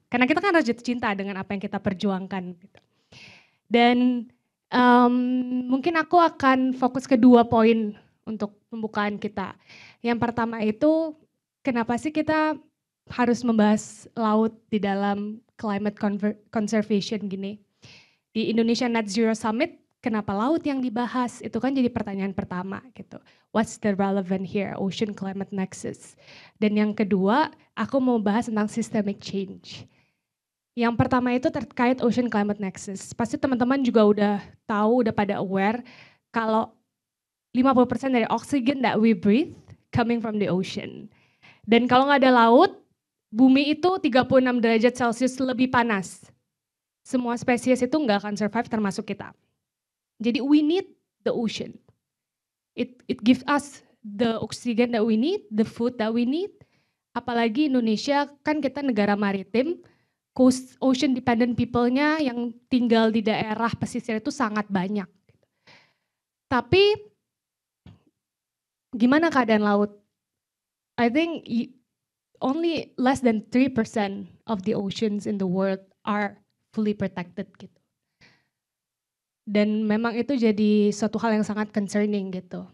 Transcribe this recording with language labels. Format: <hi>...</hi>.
<id>Karena kita kan harus jatuh cinta dengan apa yang kita perjuangkan gitu. Dan mungkin aku akan fokus ke 2 poin untuk pembukaan kita. Yang pertama itu, kenapa sih kita harus membahas laut di dalam climate conservation gini. Di Indonesia Net Zero Summit, kenapa laut yang dibahas? Itu kan jadi pertanyaan pertama gitu.</id> <en>What's the relevant here?</en> <id>Ocean Climate Nexus. Dan yang kedua, aku mau bahas tentang systemic change. Yang pertama itu terkait Ocean Climate Nexus. Pasti teman-teman juga udah tahu, udah pada aware kalau 50% dari</id> <en>oxygen that we breathe coming from the ocean.</en> <id>Dan kalau nggak ada laut, bumi itu 36 derajat Celcius lebih panas. Semua spesies itu nggak akan survive termasuk kita. Jadi</id> <en>we need the ocean. It gives us the oxygen that we need, the food that we need.</en> <id>Apalagi Indonesia kan kita negara maritim,</id> <en>coast ocean dependent people-</en> <id>nya yang tinggal di daerah pesisir itu sangat banyak. Tapi gimana keadaan laut?</id> <en>I think only less than 3% of the oceans in the world are fully protected gitu.</en> <id>Dan memang itu jadi suatu hal yang sangat concerning gitu.</id>